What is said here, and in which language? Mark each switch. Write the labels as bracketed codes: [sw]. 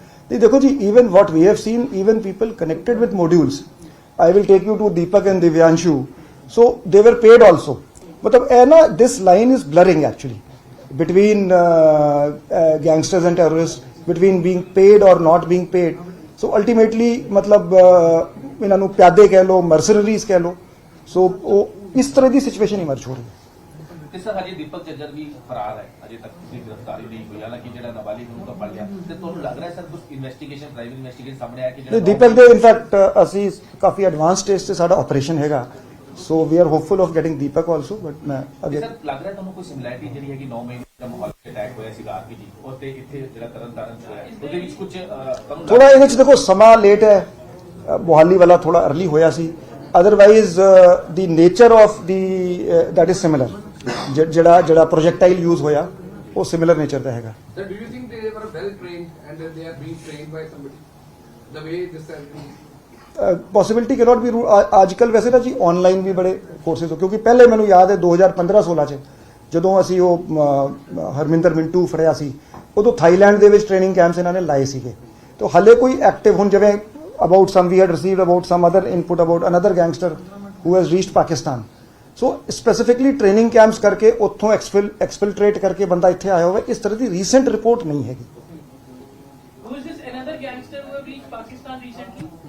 [hi] नहीं देखो जी, [en] even what we have seen, even people connected with modules, I will take you to Deepak and Divyanshu, so they were paid also. [hi] मतलब है ना, [en] this line is blurring actually between gangsters and terrorists, between being paid or not being paid. So ultimately [pa] मतलब ਇਹਨਾਂ ਨੂੰ ਪਿਆਦੇ ਕਹਿ ਲੋ, mercenaries ਕਹਿ ਲੋ, so ਉਹ ਇਸ ਤਰ੍ਹਾਂ ਦੀ ਸਿਚੁਏਸ਼ਨ ਇਮਰਜ ਹੋ ਰਹੀ ਹੈ। ਤੇ ਸਰ ਹਜੇ ਦੀਪਕ ਚੱਜਰ ਵੀ ਫਰਾਰ ਹੈ, ਅਜੇ ਤੱਕ ਕੋਈ ਗ੍ਰਿਫਤਾਰੀ ਨਹੀਂ ਹੋਈ, ਹਾਲਾਂਕਿ ਜਿਹੜਾ ਨਾਬਾਲਿਗ ਨੂੰ ਤਾਂ ਫੜ ਲਿਆ। ਤੇ ਤੁਹਾਨੂੰ ਲੱਗ ਰਿਹਾ ਸਰ ਕੁਝ ਇਨਵੈਸਟੀਗੇਸ਼ਨ, ਪ੍ਰਾਈਵੇਟ ਇਨਵੈਸਟੀਗੇਸ਼ਨ ਸਾਹਮਣੇ ਆਇਆ ਕਿ ਨਹੀਂ, ਦੀਪਕ ਦੇ ਇਨਫੈਕਟ ਅਸੀਂ ਕਾਫੀ ਐਡਵਾਂਸ ਸਟੇਜ ਤੇ ਸਾਡਾ ਆਪਰੇਸ਼ਨ ਹੈਗਾ, [en] so we are hopeful of getting Deepak also, [pa] but ਮੈਂ ਅਗੇ ਸਰ ਲੱਗ ਰਿਹਾ ਤੁਹਾਨੂੰ ਕੋਈ ਸਿਮਿਲੈਰਿਟੀ ਜਿਹੜੀ ਹੈਗੀ 9 ਮਈ ਦਾ ਮਾਹੌਲ ਅਟੈਕ ਹੋਇਆ ਸੀਗਾ ਆਰਪੀਜੀ ਔਰ ਤੇ ਇੱਥੇ ਜਿਹੜਾ ਤਰਨਤਾਰਨ ਚ ਹੋਇਆ, ਉਹਦੇ ਵਿੱਚ ਕੁਝ ਤੁਹਾਨੂੰ ਥੋੜਾ ਇਹਦੇ ਚ ਦੇਖੋ ਸਮਾਂ ਲੇਟ ਹੈ, ਮੋਹਾਲੀ ਵਾਲਾ ਥੋੜਾ ਅਰਲੀ ਹੋਇਆ ਸੀ, [en] otherwise the nature of the that is similar, [pa] ਜਿਹੜਾ ਪ੍ਰੋਜੈਕਟਾਈਲ ਯੂਜ਼ ਹੋਇਆ ਉਹ ਸਿਮਿਲਰ ਨੇਚਰ ਦਾ ਹੈਗਾ। [en] Sir, do you think they were well trained and that they are being trained by somebody? The way this has been. [pa] Possibility cannot B ਅੱਜ ਕੱਲ ਵੈਸੇ ਨਾ ਜੀ online ਵੀ ਬੜੇ ਕੋਰਸਿਸ ਹੋ, ਕਿਉਂਕਿ ਪਹਿਲੇ ਮੈਨੂੰ ਯਾਦ ਹੈ 2015-16 ਚ ਜਦੋਂ ਅਸੀਂ ਉਹ ਹਰਮਿੰਦਰ ਮਿੰਟੂ ਫੜਿਆ ਸੀ, ਉਦੋਂ ਥਾਈਲੈਂਡ ਦੇ ਵਿੱਚ ਟ੍ਰੇਨਿੰਗ ਕੈਂਪਸ ਇਹਨਾਂ ਨੇ ਲਾਏ ਸੀਗੇ, ਤਾਂ ਹਾਲੇ ਕੋਈ ਐਕਟਿਵ ਹੁਣ ਜਿਵੇਂ [en] about some we had received about some other input about another gangster who has reached Pakistan, [pa] so specifically training campus ਕਰਕੇ ਉੱਥੋਂ ਐਕਸਫਿਲਟ੍ਰੇਟ ਕਰਕੇ ਬੰਦਾ ਇੱਥੇ ਆਇਆ ਹੋਵੇ, ਇਸ ਤਰ੍ਹਾਂ ਦੀ ਰੀਸੈਂਟ ਰਿਪੋਰਟ ਨਹੀਂ ਹੈਗੀ। [en] Who is this another gangster who have reached Pakistan recently?